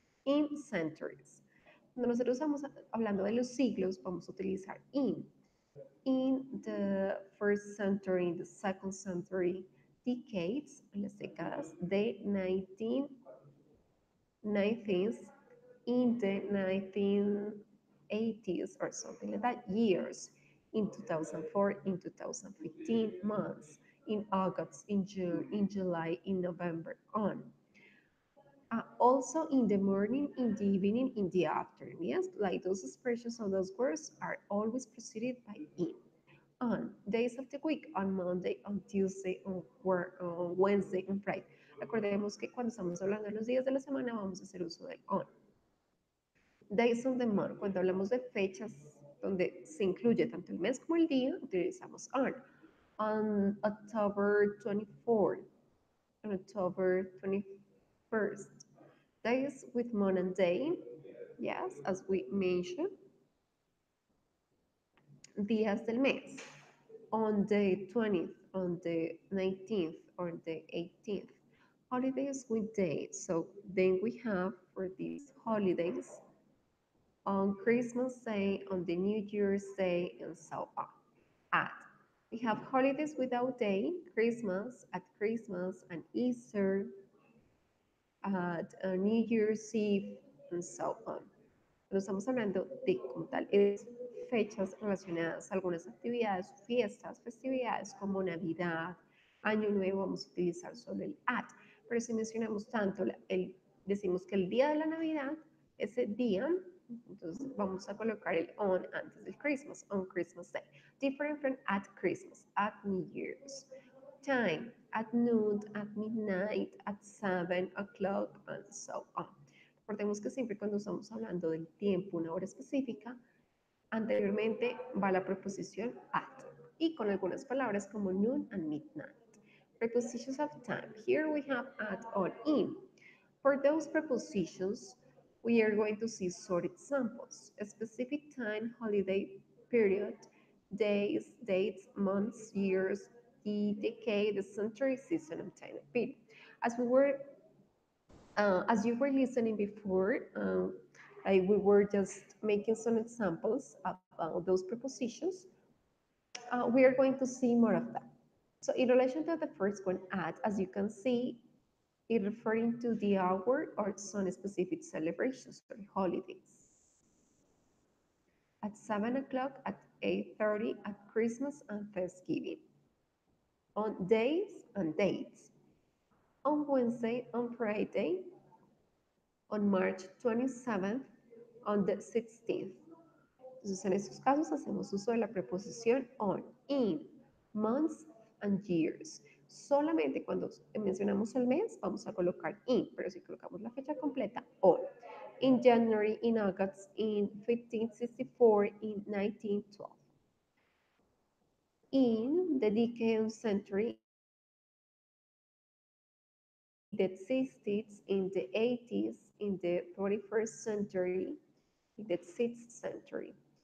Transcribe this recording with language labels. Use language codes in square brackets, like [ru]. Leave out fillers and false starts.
[en] In centuries. [es] Cuando nosotros estamos hablando de los siglos, vamos a utilizar [en] in the first century, in the second century, decades, [es] en las décadas de [en] 19th, in the 1980s or something like that, years, in 2004, in 2015, months, in August, in June, in July, in November, on. Also in the morning, in the evening, in the afternoon. Yes, like those expressions of those words are always preceded by in. On days of the week, on Monday, on Tuesday, on Wednesday, on Friday. [es] Recordemos que cuando estamos hablando de los días de la semana vamos a hacer uso del on. [en] Days of the month, [es] cuando hablamos de fechas donde se incluye tanto el mes como el día, utilizamos on. [en] On October 24th, on October 21st, days with month and day, yes, as we mentioned, [es] días del mes, [en] on the 20th, on the 19th, or the 18th, holidays with dates. So then we have for these holidays, on Christmas Day, on the New Year's Day, and so on. At. We have holidays without day, Christmas, at Christmas, and Easter, at New Year's Eve, and so on. [es] Pero estamos hablando de, como tal, es fechas relacionadas a algunas actividades, fiestas, festividades como Navidad, Año Nuevo, vamos a utilizar solo el at. Pero si mencionamos tanto, decimos que el día de la Navidad, ese día, entonces vamos a colocar el on antes del Christmas, [en] on Christmas Day. Different from at Christmas, at New Year's. Time, at noon, at midnight, at 7 o'clock, and so on. [es] Recordemos que siempre cuando estamos hablando del tiempo, una hora específica, anteriormente va la preposición at y con algunas palabras como [en] noon and midnight. Prepositions of time. Here we have at or in. For those prepositions, we are going to see short examples. A specific time, holiday period, days, dates, months, years, the decade, the century, season, and time of period. As you were listening before, we were just making some examples about those prepositions. We are going to see more of that. So in relation to the first one, at, as you can see, it referring to the hour or some specific celebrations or holidays. At 7 o'clock, at 8:30, at Christmas and Thanksgiving. On days and dates. On Wednesday, on Friday, on March 27th, on the 16th. [es] Entonces, en estos casos hacemos uso de la preposición on, in, [en] months and years. [es] Solamente cuando mencionamos el mes vamos a colocar in, pero si colocamos la fecha completa, on. [en] In January, in August, in 1564, in 1912. In the decade century, in the 60s, in the 80s, in the 21st century, in the 6th century.